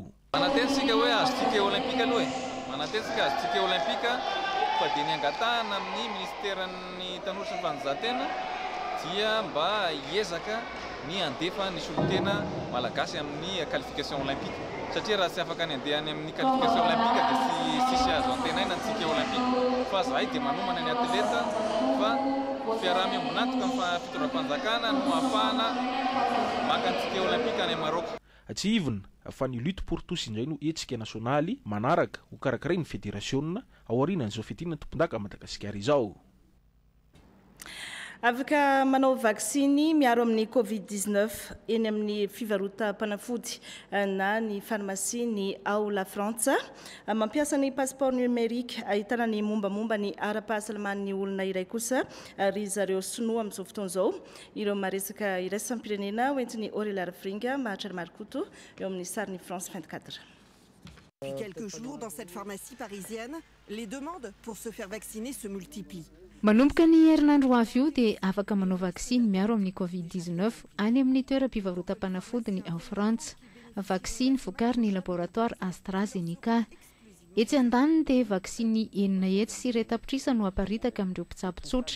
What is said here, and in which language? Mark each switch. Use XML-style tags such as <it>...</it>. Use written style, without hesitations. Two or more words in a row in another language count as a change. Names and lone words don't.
<mg>manatensika hoe azo</mg> <fr>ticket olympique</fr> <mg>aloha manatensika azo</mg> <fr>ticket olympique</fr> <mg>fa dia ny angatahana amin'ny ministeran'ny tanora sy ny fanajahantena dia mba hiezaka ny andefa ny solotena malagasy amin'ny</mg> <fr>qualification olympique</fr> <mg>satria raha tsy afaka ny andehany amin'ny</mg> <fr>qualification olympique</fr> <mg>dia tsisy azo antenaina ny</mg> <fr>ticket olympique</fr> <mg>fa zahay dia manomana ny atleta fa fiaraha-miombonatoka amin'ny fitondram-panjakana no ahafahana maka ny</mg> <fr>ticket olympique</fr> <mg>any Maroka tsy ivona fa ny</mg> <fr>lutte pour tous</fr> <mg>indray no hetsika nasionaly manaraka ho karakaray ny fédération ao aorianan'izao fiadina tompon-daka Madagasikara izao afaka manao vaksiny miaro amin'ny Covid-19 eny amin'ny fivarotam-panafody na ny pharmacie ny ao La France mampiasa ny</mg> <fr>passeport numérique</fr> <mg>ahitana ny mombamomba ny ara-pahasalamany olona iray kosa ry zareo sinoa amin'izao fotoana izao ireo maresaka iraisam-pirenena hoentiny Aurélie Arafringa mahatrany Marikoto eo amin'ny sariny France 24</mg> <fr>Depuis quelques jours, dans cette pharmacie parisienne, les demandes pour se faire vacciner se multiplient.</fr> <mg>Manomboka ny herinandro avy io dia afaka manao vaksiny miaro amin'ny Covid-19 any amin'ny toeram-pivarotam-panafody ny ao Frantsa. Vaksiny vokarin'ny ny laboratoire AstraZeneca. Etsy andaniny dia vaksiny enina hetsy sy iray tapitrisa no aparitaka amin'ireo mpitsabo tsotra.</mg>